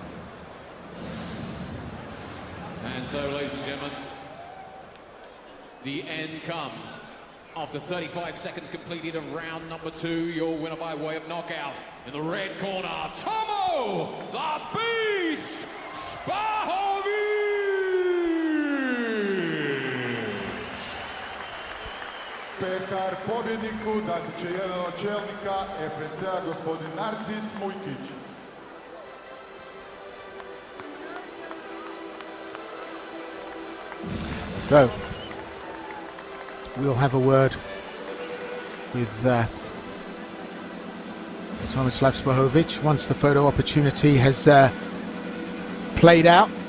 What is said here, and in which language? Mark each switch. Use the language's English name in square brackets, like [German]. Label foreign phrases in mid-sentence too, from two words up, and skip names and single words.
[English] And so, ladies and gentlemen, the end comes. After 35 seconds completed of round number 2, your winner by way of knockout. In the red corner, Tomo, the Beast, Spahovic! [Bosnian] Pehar pobjedniku dati će jedan od čelnika FNC-a, gospodin Narcis Mujkić. [English] So, we'll have a word with Tomislav Spahovic once the photo opportunity has played out.